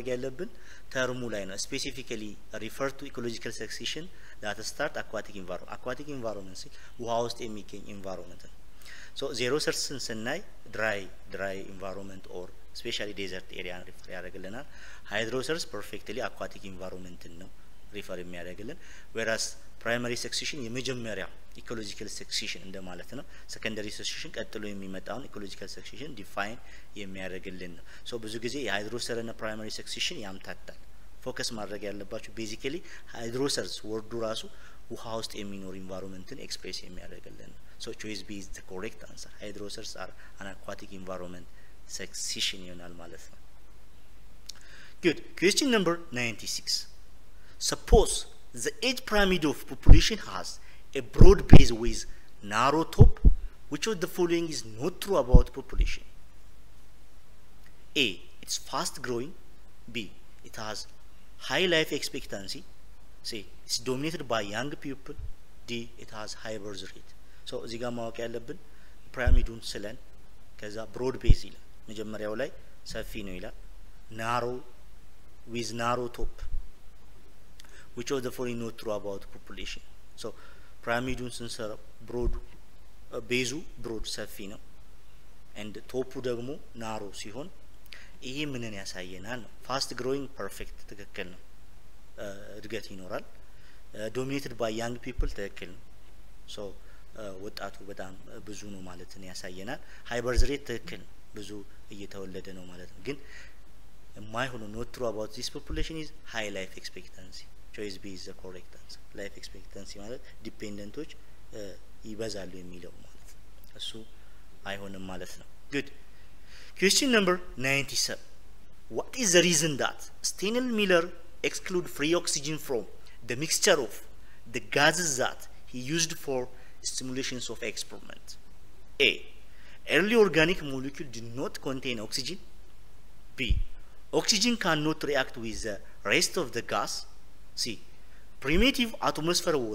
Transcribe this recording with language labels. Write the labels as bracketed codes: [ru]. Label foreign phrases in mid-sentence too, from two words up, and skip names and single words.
[am] ያለብን ተርሙ ላይ ነው [en] specifically refer to ecological succession that start aquatic environment [am] ውሃ ውስጥ የሚገኝ [en] environment so xerosaurs [am] ስናይ [en] dry environment or especially desert area refer [am] ያደርግልናል hydrosaurs [en] perfectly aquatic environment [am] ነው refer የሚያደርግልን [en] whereas primary succession [am] የመጀመሪያ [en] ecological succession [am] እንደማለት ነው [en] secondary succession [am] ቀጥሎ የሚመጣውን [en] ecological succession define [am] የሚያደርግልን ነው [en] so [am] ብዙ ጊዜ የሃይድሮሰር እና [en] primary succession [am] ያምታታል ፎከስ ማድረግ ያለባችሁ [en] basically hydrosaurs [am] ወርዱ ራሱ ውሃ ውስጥ የሚኖር environmenትን express የሚያደርግልን ነው [en] so choice B is the correct answer hydrosaurs are an aquatic environment succession [am] ይሆናል ማለት ነው [en] good question number 96 suppose the age pyramid of population has a broad base with narrow top which of the following is not true about population A it's fast growing B it has high life expectancy C it's dominated by young people D it has high birth rate so [am] እዚህ ጋር ማወቅ ያለብን ፒራሚዱን ስለን ከዛ [en] broad base [am] ይላል መጀመሪያው ላይ ሰፊ ነው ይላል [en] narrow with narrow top which of the following not true about population so [am] pyramidun ስንሰራ broad ቤዙ broad ሰፊ ነው and ቶፑ ደግሞ narrow ሲሆን ይሄ ምንን ያሳየናል ነው [en] fast growing perfect [am] ትክክል ነው እድገት ይኖራል [en] dominated by young people [am] ትክክል ነው so ወጣቱ በጣም ብዙ ነው ማለት ነው ያሳየናል [en] high birth rate [am] ትክክል ብዙ እየተወለደ ነው ማለት ነው ግን የማይሆነው [en] not true about this population is high life expectancy choice B is the correct answer life expectancy [am] ማለት ዲፔንደንቶች ይበዛሉ የሚለው ማለት እሱ አይሆንም ማለት ነው [en] good question number 97 what is the reason that Steinel-Miller exclude free oxygen from the mixture of the gases that he used for stimulations of experiment A early organic molecule did not contain oxygen B oxygen cannot react with the rest of the gas C primitive atmosphere was